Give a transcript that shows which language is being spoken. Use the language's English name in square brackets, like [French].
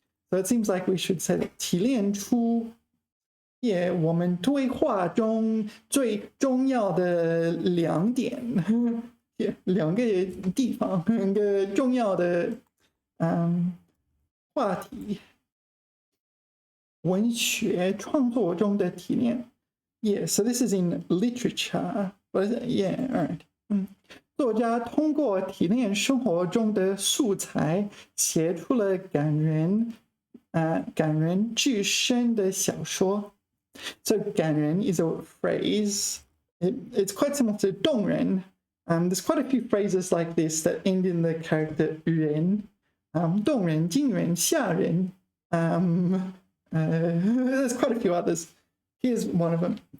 [English] So it seems like we should say that [Chinese] 提炼出, [English] yeah, [Chinese] 我们对话中最重要的2点。 2个地方，2个重要的话题。文学创作中的提炼。 [English] Yeah, so this is in literature. But yeah, all right. [Chinese] 作家通过提炼生活中的素材，写出了感人至深的小说。 [English] So 感人 is a phrase. It's quite similar to 动人。 There's quite a few phrases like this that end in the character 人, 动人, 惊人, 吓人. There's quite a few others. Here's one of them.